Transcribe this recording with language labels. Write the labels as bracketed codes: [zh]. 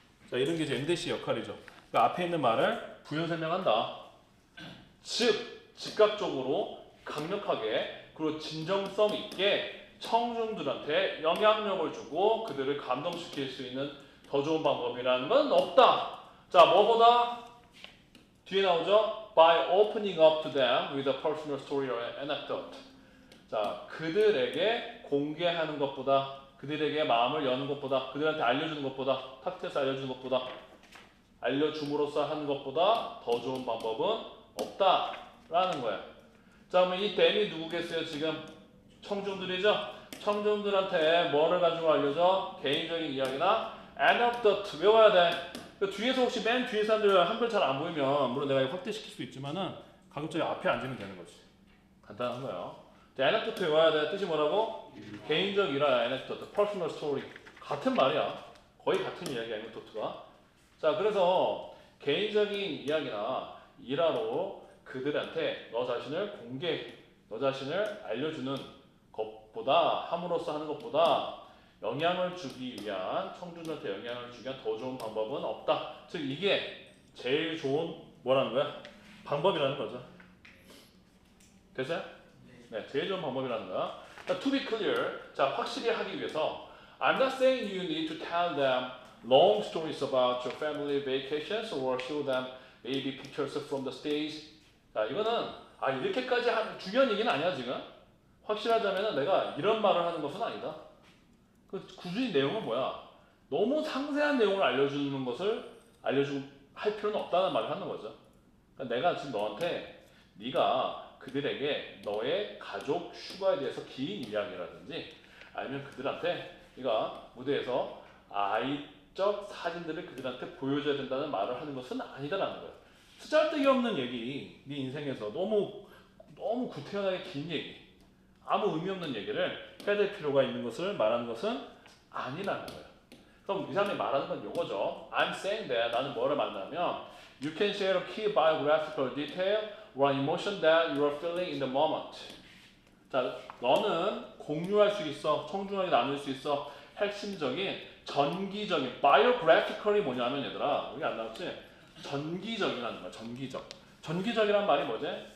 [ko] 자, 이런 게 이제 MDC 역할이죠. 그러니까 앞에 있는 말을 부연 설명한다. 즉 즉각적으로 강력하게 그리고 진정성 있게 청중들한테 영향력을 주고 그들을 감동시킬 수 있는 더 좋은 방법이라는 건 없다. 자, 뭐보다 뒤에 나오죠? [en] By opening up to them with a personal story or anecdote. [ko] 자, 그들에게 공개하는 것보다, 그들에게 마음을 여는 것보다, 그들한테 알려주는 것보다, 탁트에서 알려주는 것보다, 알려줌으로써 하는 것보다 더 좋은 방법은 없다라는 거야. 자, 그러면 이 댐이 누구겠어요? 지금 청중들이죠? 청중들한테 뭐를 가지고 알려줘? 개인적인 이야기나 anecdote 외워야 돼. 그 뒤에서 혹시 맨 뒤에 사람들 한글 잘 안 보이면 물론 내가 확대시킬 수 있지만은 가급적이 앞에 앉으면 되는 거지. 간단한 거예요. anecdote 외워야 돼. 뜻이 뭐라고? 개인적 일화 anecdote, [en] personal story. [ko] 같은 말이야. 거의 같은 이야기야, anecdote가. 자, 그래서 개인적인 이야기나 일화로 그들한테 너 자신을 너 자신을 알려주는 것보다 함으로써 하는 것보다 영향을 주기 위한 청중들한테 영향을 주기 위한 더 좋은 방법은 없다. 즉 이게 제일 좋은 뭐라는 거야? 방법이라는 거죠. 됐어요? 네, 제일 좋은 방법이라는 거야. [en] To be clear, [ko] 자 확실히 하기 위해서 [en] I'm not saying you need to tell them long stories about your family vacations or show them maybe pictures from the stage. [ko] 자 이거는 이렇게까지 중요한 얘기는 아니야 지금. 확실하자면 내가 이런 말을 하는 것은 아니다. 그 굳이 내용은 뭐야? 너무 상세한 내용을 알려주는 것을 할 필요는 없다는 말을 하는 거죠. 그러니까 내가 지금 너한테 네가 그들에게 너의 가족 휴가에 대해서 긴 이야기라든지 아니면 그들한테 네가 무대에서 아이적 사진들을 그들한테 보여줘야 된다는 말을 하는 것은 아니다라는 거예요. 쓰잘데기 없는 얘기, 네 인생에서 너무 구태연하게 긴 얘기, 아무 의미 없는 얘기를 해야 될 필요가 있는 것을 말하는 것은 아니라는 거예요. 그럼 이 사람이 말하는 건 요거죠. [en] I'm saying that [ko] 나는 뭐를 말하냐면 [en] You can share a key biographical detail or an emotion that you are feeling in the moment. [ko] 자, 너는 공유할 수 있어, 청중하게 나눌 수 있어 핵심적인 전기적인 biographical이 뭐냐면 얘들아 여기 안 나왔지? 전기적이라는 거야. 전기적이란 말이 뭐지?